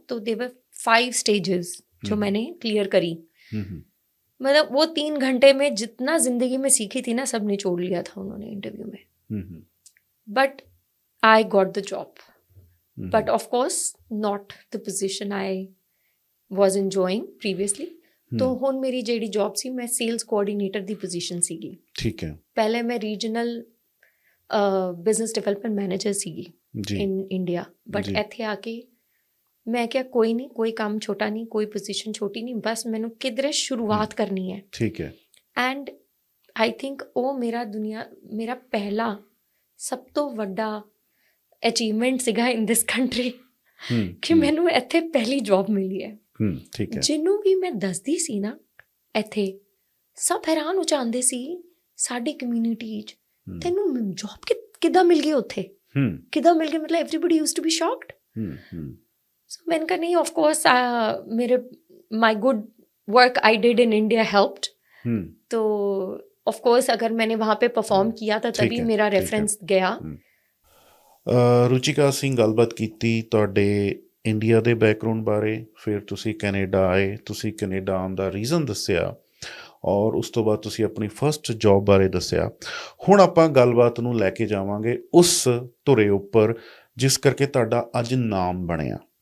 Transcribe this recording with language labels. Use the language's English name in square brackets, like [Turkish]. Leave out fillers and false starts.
[Hindi] तो देवर 5 स्टेजेस जो मैंने क्लियर करी। मतलब वो 3 घंटे में जितना जिंदगी में सीखी थी ना, सब निचोड़ लिया था उन्होंने इंटरव्यू में। [English] But I got the job, but of course not the position I was enjoying previously। [Punjabi] तो ਹੁਣ ਮੇਰੀ ਜਿਹੜੀ ਜੌਬ ਸੀ, ਮੈਂ ਸੇਲਸ ਕੋਆਰਡੀਨੇਟਰ ਦੀ ਪੋਜੀਸ਼ਨ ਸੀਗੀ। ਠੀਕ ਹੈ। ਪਹਿਲੇ ਮੈਂ ਰੀਜਨਲ ਬਿਜ਼ਨਸ ਡਿਵੈਲਪਮੈਂਟ ਮੈਨੇਜਰ ਸੀਗੀ ਇਨ ਇੰਡੀਆ, ਬਟ ਇੱਥੇ ਆ ਕੇ ਮੈਂ ਕਿਹਾ ਕੋਈ ਨਹੀਂ, ਕੋਈ ਕੰਮ ਛੋਟਾ ਨਹੀਂ, ਕੋਈ ਪੋਜੀਸ਼ਨ ਛੋਟੀ ਨਹੀਂ, ਬਸ ਮੈਨੂੰ ਕਿਧਰੇ ਸ਼ੁਰੂਆਤ ਕਰਨੀ ਹੈ। ਠੀਕ ਹੈ। [English] and I think [Punjabi] ਉਹ ਮੇਰਾ ਪਹਿਲਾ ਸਭ ਤੋਂ ਵੱਡਾ ਅਚੀਵਮੈਂਟ ਸੀਗਾ [English] in this country [Punjabi] ਕਿ ਮੈਨੂੰ ਇੱਥੇ ਪਹਿਲੀ ਜੌਬ ਮਿਲੀ ਹੈ। ਠੀਕ ਹੈ। ਜਿਹਨੂੰ ਵੀ ਮੈਂ ਦੱਸਦੀ ਸੀ ਨਾ ਇੱਥੇ, ਸਭ ਹੈਰਾਨ ਹੋ ਜਾਂਦੇ ਸੀ ਸਾਡੀ ਕਮਿਊਨਿਟੀ 'ਚ, ਤੈਨੂੰ ਜੌਬ ਕਿੱਦਾਂ ਮਿਲ ਗਈ ਉੱਥੇ, ਕਿੱਦਾਂ ਮਿਲ ਗਈ, ਮਤਲਬ [English] Everybody used to be shocked. [Hindi] ਸੋ मैंने कहा नहीं, ऑफ कोर्स मेरे [English] My good work I did in India helped. [Hindi] तो ऑफ कोर्स अगर मैंने वहाँ पे परफॉर्म किया था तभी मेरा रेफरेंस गया। [Punjabi] रुचिका सिंह गलबात कीती तुहाडे इंडिया ਦੇ ਬੈਕਗਰਾਉਂਡ ਬਾਰੇ, ਫਿਰ ਤੁਸੀਂ ਕੈਨੇਡਾ ਆਏ, ਤੁਸੀਂ ਕੈਨੇਡਾ ਆਉਣ ਦਾ ਰੀਜ਼ਨ ਦੱਸਿਆ, ਔਰ ਉਸ ਤੋਂ ਬਾਅਦ ਤੁਸੀਂ ਆਪਣੀ ਫਸਟ ਜੌਬ ਬਾਰੇ ਦੱਸਿਆ। ਹੁਣ ਆਪਾਂ ਗੱਲਬਾਤ ਨੂੰ ਲੈ ਕੇ ਜਾਵਾਂਗੇ ਉਸ ਧੁਰੇ ਉੱਪਰ ਜਿਸ ਕਰਕੇ ਤੁਹਾਡਾ ਅੱਜ ਨਾਮ ਬਣਿਆ।